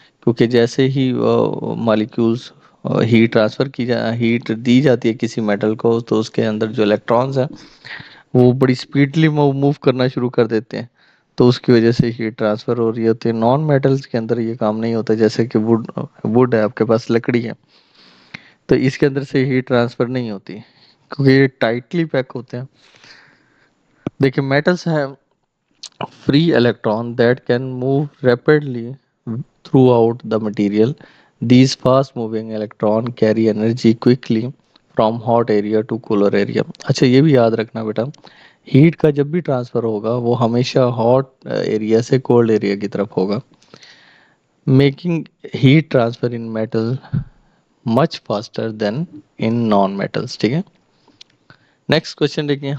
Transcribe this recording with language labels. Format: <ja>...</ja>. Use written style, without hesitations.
<ur>کیونکہ جیسے ہی molecules heat transfer heat دی جاتی ہے کسی میٹل کو تو اس کے اندر جو الیکٹرانز ہیں وہ بڑی سپیڈلی موو کرنا شروع کر دیتے ہیں، تو اس کی وجہ سے ہیٹ ٹرانسفر ہو رہی ہوتی ہے. نان میٹلز کے اندر یہ کام نہیں ہوتا. جیسے کہ ووڈ ہے، آپ کے پاس لکڑی ہے، تو اس کے اندر سے ہیٹ ٹرانسفر نہیں ہوتی کیونکہ یہ ٹائٹلی پیک ہوتے ہیں. دیکھیں میٹلز ہے</ur> <en>free electron that can move rapidly throughout the material. These fast moving electron carry energy quickly from hot area to cooler area.</en> <ur>اچھا یہ بھی یاد رکھنا بیٹا، ہیٹ کا جب بھی ٹرانسفر ہوگا وہ ہمیشہ ہاٹ ایریا سے کولڈ ایریا کی طرف ہوگا.</ur> <en>Making heat transfer in metal much faster than in non metals.</en> <ur>ٹھیک ہے. نیکسٹ کوشچن دیکھیں.</ur>